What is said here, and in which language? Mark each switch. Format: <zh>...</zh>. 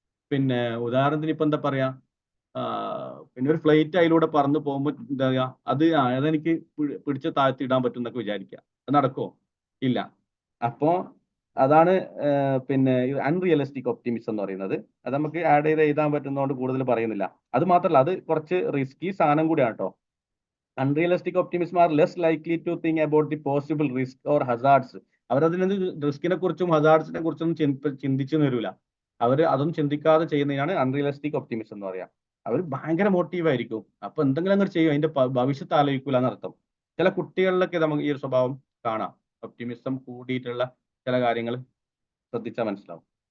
<ml>പിന്നെ ഉദാഹരണത്തിന് ഇപ്പൊ എന്താ പറയാ, പിന്നെ ഒരു ഫ്ലൈറ്റ് അതിലൂടെ പറന്ന് പോകുമ്പോൾ എന്താ പറയാ, അതെനിക്ക് പിടിച്ച് താഴ്ത്തി ഇടാൻ പറ്റും എന്നൊക്കെ വിചാരിക്കുക. അത് നടക്കുമോ? ഇല്ല. അപ്പോ അതാണ് പിന്നെ അൺറിയലിസ്റ്റിക് ഒപ്റ്റിമിസം എന്ന് പറയുന്നത്. അത് നമുക്ക് ആഡ് ചെയ്ത് എഴുതാൻ പറ്റുന്നതുകൊണ്ട് കൂടുതൽ പറയുന്നില്ല. അത് മാത്രമല്ല, അത് കുറച്ച് റിസ്കി സാധനം കൂടിയാണ് കേട്ടോ.</ml> <en>Unrealistic optimism are less likely to think about the possible risk or hazards.</en> <ml>അവരതിന് റിസ്കിനെ കുറിച്ചും ഹസാർഡ്സിനെ കുറിച്ചും ചിന്തിച്ചു വരില്ല. അവർ അതൊന്നും ചിന്തിക്കാതെ ചെയ്യുന്നതിനാണ് അൺറിയലിസ്റ്റിക് ഒപ്റ്റിമിസം എന്ന് പറയാം. അവർ ഭയങ്കര മോട്ടീവ് ആയിരിക്കും. അപ്പൊ എന്തെങ്കിലും അങ്ങോട്ട് ചെയ്യും, അതിന്റെ ഭവിഷ്യത്ത് ആലോചിക്കൂല എന്നർത്ഥം. ചില കുട്ടികളിലൊക്കെ നമുക്ക് ഈ ഒരു സ്വഭാവം കാണാം. ഒപ്റ്റിമിസം കൂടിയിട്ടുള്ള ചില കാര്യങ്ങൾ ശ്രദ്ധിച്ചാൽ മനസ്സിലാവും.</ml>